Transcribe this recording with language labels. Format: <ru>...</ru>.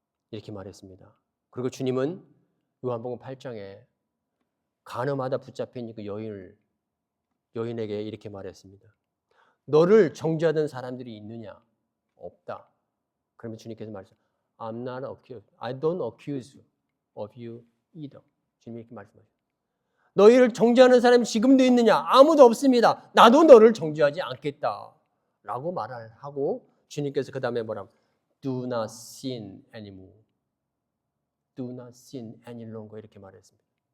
<ko>이렇게 말했습니다. 그리고 주님은 요한복음 8장에 간음하다 붙잡힌 그 여인에게 이렇게 말했습니다. 너를 정죄하던 사람들이 있느냐? 없다. 그러면 주님께서 말씀하셨어요.</ko> <en>I'm not accused. I don't accuse of you either.</en> <ko>주님이 이렇게 말씀하셨어요. 너희를 정죄하는 사람이 지금도 있느냐? 아무도 없습니다. 나도 너를 정죄하지 않겠다. 라고 말을 하고 주님께서 그 다음에 뭐라고?</ko> <en>Do not sin anymore. Do not sin any longer.</en> <ko>이렇게 말했습니다.</ko>